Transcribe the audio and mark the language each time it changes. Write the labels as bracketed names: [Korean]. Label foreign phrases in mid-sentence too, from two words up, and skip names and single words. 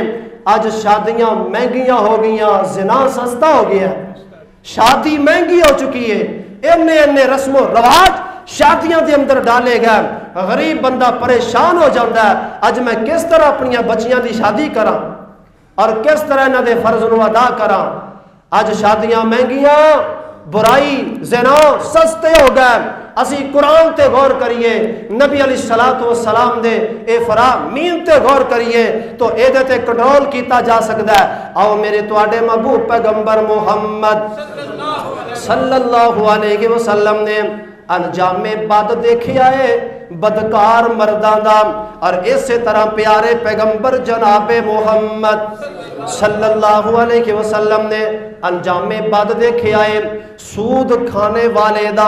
[Urdu] آج شادیاں مہنگیاں ہو گئی، زنا سستا ہو گیا، شادی مہنگی ہو چکی ہے، انے انے رسمو رواج شادیوں کے اندر ڈالے گئے، غریب بندہ پریشان ہو جاتا ہے. اج میں کس طرح اپن بچیاں کی شادی کرا اور کس طرح انہوں کے فرض کو ادا کرا? [Punjabi] اج شادیاں مہنگیاں, برائی زنا سستے ہو گئے، اسی قرآن تے غور کریے، نبی [Arabic] علیہ الصلوۃ والسلام [Punjabi] دے اے فرامین تے غور کریے تو اے دے تے کنٹرول کیتا جا سکدا ہے۔ آؤ میرے تواڈے محبوب پیغمبر محمد [Arabic] صلی اللہ علیہ وسلم [Punjabi] نے انجام بد دیکھیا ہے بدکار مرداں دا، اور اسی طرح پیارے پیغمبر جناب محمد [Arabic] صلی اللہ علیہ وسلم [Punjabi] نے انجام بد دیکھیا ہے سود کھانے والے دا۔